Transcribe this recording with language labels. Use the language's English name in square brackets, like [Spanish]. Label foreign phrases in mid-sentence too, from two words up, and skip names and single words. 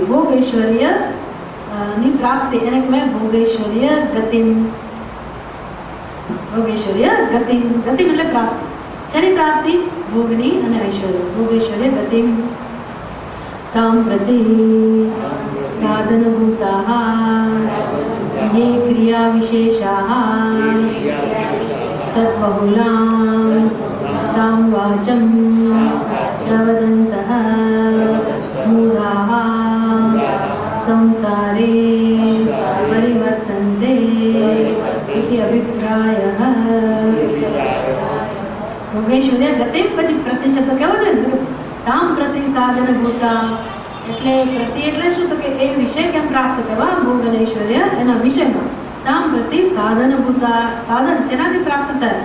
[Gujarati] ભોગ ઐશ્વર્ય ની પ્રાપ્તિ એને કહેવાય [Sanskrit] भोगैश्वर्य गतिम. भोगैश्वर्य गतिम, [Gujarati] ગતિમ એટલે પ્રાપ્તિ. શેની પ્રાપ્તિ? ભોગની અને ઐશ્વર્ય. [Sanskrit] भोगैश्वर्य गतिम ताम प्रति साधनभूताः ये क्रिया विशेषाः तद्बहुलां तां वाचं प्रवदन्तः मूढाः संसारे परिवर्तन्ते इति अभिप्रायः. [Gujarati] ભોગેશ્વર્ય ગતિ પછી પ્રતિ શબ્દ કેવો છે ને? [Sanskrit] ताम प्रति साधनभूता, [Gujarati] એટલે પ્રતિ એટલે શું? તો કે એ વિષય કેમ પ્રાપ્ત કરવા? ભોગ અને ઐશ્વર્ય એના વિષયમાં. [Sanskrit] ताम प्रति साधनभूता, [Gujarati] સાધન શેનાથી પ્રાપ્ત થાય?